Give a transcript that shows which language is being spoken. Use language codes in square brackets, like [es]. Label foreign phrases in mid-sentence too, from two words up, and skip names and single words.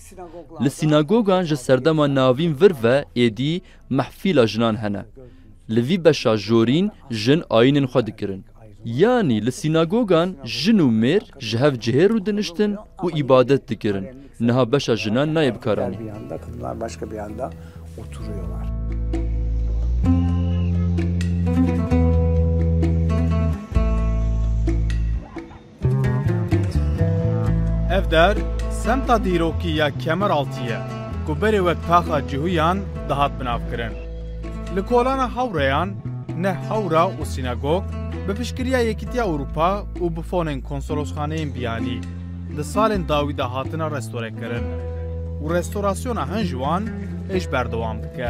[ku] Li sînagogan ji serdema navîn vir ve êdî mehfîla jinan hene. Li vî beşa jorîn jin ayînên xwe dikirin. Yani li sînagogan jin û mêr ji hev cihê rû diniştin û îbadet dikirin. Niha beşa jinan nayê bikaranî. [tr] Bir yanda, kadınlar başka bir yanda oturuyorlar. [ku] Ev der semta dîrokî ya Kemeraltiyê ku berê wek taxa Cihuyan dihat binavkirin. Li kolana hewreyan ne hewra û sînagog bi piştgiriya Yekîtiya Ewropa û bi fonên konsolosxaneyên biyanî di salên dawî de hatine restorekirin û restorasyona hin ji wan êj berdewam dike.